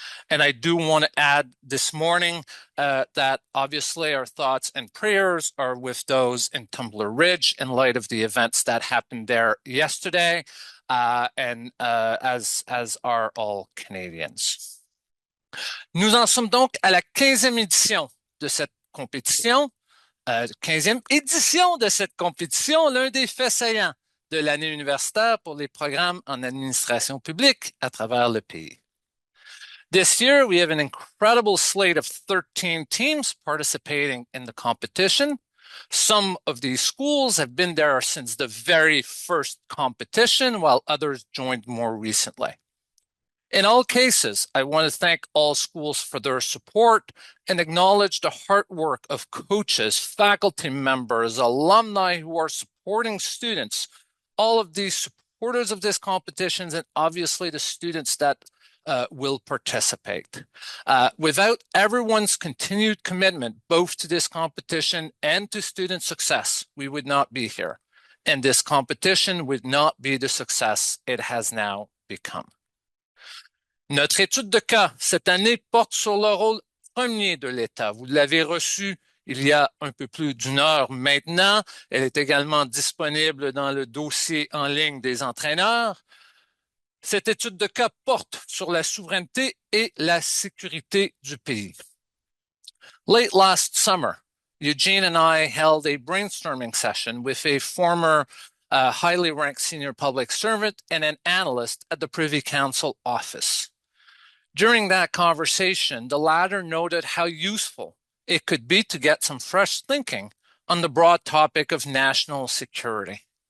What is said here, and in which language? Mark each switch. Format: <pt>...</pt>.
<en>And I do want to add this morning that obviously our thoughts and prayers are with those in Tumbler Ridge in light of the events that happened there yesterday, and as are all Canadians.</en> <fr>Nous en sommes donc à la 15e édition de cette compétition. 15e édition de cette compétition, l'un des faits saillants de l'année universitaire pour les programmes en administration publique à travers le pays.</fr> <en>This year, we have an incredible slate of 13 teams participating in the competition. Some of these schools have been there since the very first competition, while others joined more recently. In all cases, I want to thank all schools for their support and acknowledge the hard work of coaches, faculty members, alumni who are supporting students, all of these supporters of this competition, and obviously the students that will participate. Without everyone's continued commitment, both to this competition and to student success, we would not be here. And this competition would not be the success it has now become.</en> <fr>Notre étude de cas cette année porte sur le rôle premier de l'État. Vous l'avez reçue il y a un peu plus d'une heure maintenant. Elle est également disponible dans le dossier en ligne des entraîneurs. Cette étude de cas porte sur la souveraineté et la sécurité du pays.</fr> <en>Late last summer, Eugene and I held a brainstorming session with a former highly ranked senior public servant and an analyst at the Privy Council office. During that conversation, the latter noted how useful it could be to get some fresh thinking on the broad topic of national security.</en>